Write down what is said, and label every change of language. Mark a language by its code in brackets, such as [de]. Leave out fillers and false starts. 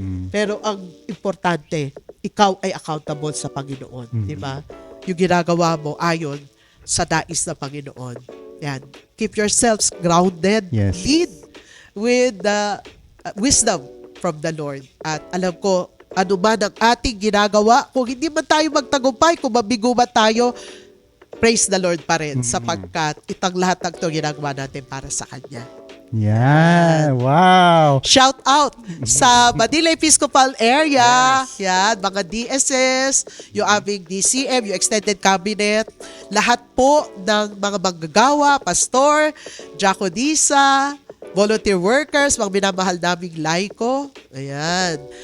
[tl] Pero ang importante, ikaw ay accountable sa Panginoon. Di ba? Yung ginagawa mo ayon sa dais ng Panginoon. Yan. [en] Keep yourselves grounded. Yes. Lead with the wisdom from the Lord. [tl] At alam ko, ano man ang ating ginagawa. Kung hindi man tayo magtagumpay, kung mabigo man tayo, [en] praise the Lord [tl] pa rin sapagkat itang lahat ng ito ginagawa natin para sa Kanya. Yan. Wow. Shout out sa Manila Episcopal area, yan, mga DSS, yung aming DCM, yung Extended Cabinet, lahat po ng mga manggagawa, pastor, diakonisa, volunteer workers, mga minamahal naming laiko. Ayan.